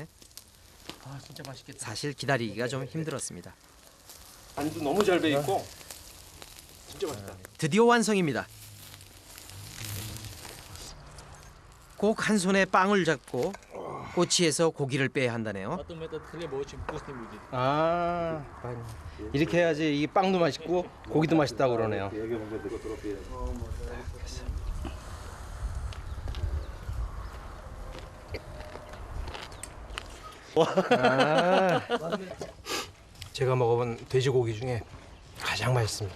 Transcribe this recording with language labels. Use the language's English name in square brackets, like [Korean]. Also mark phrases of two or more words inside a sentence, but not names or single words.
[Korean] 진짜 맛있겠다. 사실 기다리기가 좀 힘들었습니다. 간도 너무 잘 배 있고 진짜 맛있다. 드디어 완성입니다. 꼭 한 손에 빵을 잡고 꼬치에서 고기를 빼야 한다네요. [Russian] Потом этот хлеб очень вкусный будет. [Korean] 아, 이렇게 해야지 이 빵도 맛있고 고기도 맛있다고 그러네요. 제가 먹어본 돼지고기 중에 가장 맛있습니다.